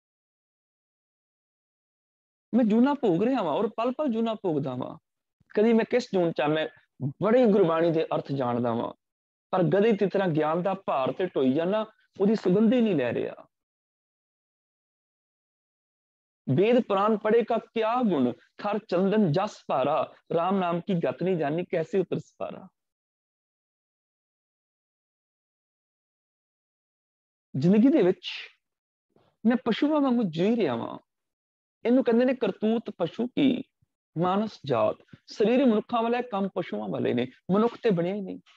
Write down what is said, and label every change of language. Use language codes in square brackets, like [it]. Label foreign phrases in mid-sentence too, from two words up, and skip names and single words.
[pa] ਮੈਂ ਜੂਨਾ ਭੋਗ ਰਿਹਾ ਵਾਂ, ਔਰ ਪਲ ਪਲ ਜੂਨਾ ਭੋਗਦਾ ਵਾਂ। ਕਦੀ ਮੈਂ ਕਿਸ ਜੂਨ ਚ, ਮੈਂ ਬੜੀ ਗੁਰਬਾਣੀ ਦੇ ਅਰਥ ਜਾਣਦਾ ਵਾਂ, ਪਰ ਗਧੇ ਦੀ ਤਰ੍ਹਾਂ ਗਿਆਨ ਦਾ ਭਾਰ ਤੇ ਢੋਈ ਜਾਣਾ, ਉਹਦੀ ਸੁਗੰਧ ਹੀ ਨਹੀਂ ਲੈ ਰਿਹਾ। ਬੇਦ ਪੁਰਾਣ ਪੜ੍ਹੇ ਕਾ ਕਿਆ ਗੁਣ, ਖਰ ਚੰਦਨ ਜਸ ਭਾਰਾ, ਰਾਮ ਨਾਮ ਕੀ ਗਤ ਨਹੀਂ ਜਾਨੀ, ਕੈਸੇ ਉਤਰ ਸਪਾਰਾ। ਜ਼ਿੰਦਗੀ ਦੇ ਵਿੱਚ ਮੈਂ ਪਸ਼ੂਆਂ ਵਾਂਗੂ ਜੀ ਰਿਹਾ ਵਾਂ। ਇਨੂੰ ਕਹਿੰਦੇ ਨੇ ਕਰਤੂਤ ਪਸ਼ੂ ਕੀ ਮਾਨਸ ਜਾਤ। ਸਰੀਰ ਮਨੁੱਖਾ ਵਾਲਾ, ਕੰਮ ਪਸ਼ੂਆਂ ਵਾਲੇ ਨੇ, ਮਨੁੱਖ ਤੇ ਬਣੇ ਹੀ ਨਹੀਂ।